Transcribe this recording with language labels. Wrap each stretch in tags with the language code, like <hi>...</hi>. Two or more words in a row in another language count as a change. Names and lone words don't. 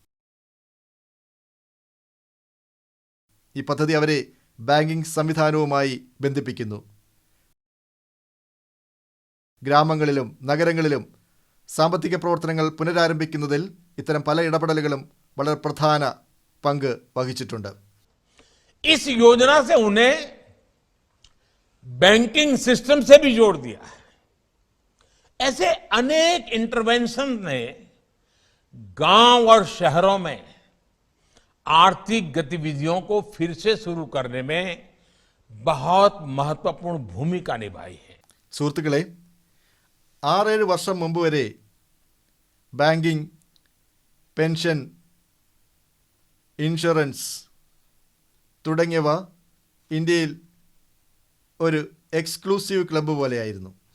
<ml>ഈ പദ്ധതി അവരെ ബാങ്കിംഗ് സംവിധാനവുമായി ബന്ധിപ്പിക്കുന്നു. ഗ്രാമങ്ങളിലും നഗരങ്ങളിലും സാമ്പത്തിക പ്രവർത്തനങ്ങൾ പുനരാരംഭിക്കുന്നതിൽ ഇത്തരം പല ഇടപെടലുകളും വളരെ പ്രധാന പങ്ക് വഹിച്ചിട്ടുണ്ട്.</ml> <hi>इस योजना से उन्हें बैंकिंग सिस्टम से भी जोड़ दिया है. ऐसे अनेक इंटरवेंशन ने गांव और शहरों में आर्थिक गतिविधियों को फिर से शुरू करने में बहुत महत्वपूर्ण भूमिका निभाई है.</hi> <ml>സുഹൃത്തുക്കളെ, 6-7 വർഷം മുമ്പ് വരെ ബാങ്കിംഗ്, പെൻഷൻ, ഇൻഷുറൻസ് തുടങ്ങിയവ ഇന്ത്യയിൽ ഒരു എക്സ്ക്ലൂസീവ് ക്ലബ്ബ് പോലെയായിരുന്നു.</ml>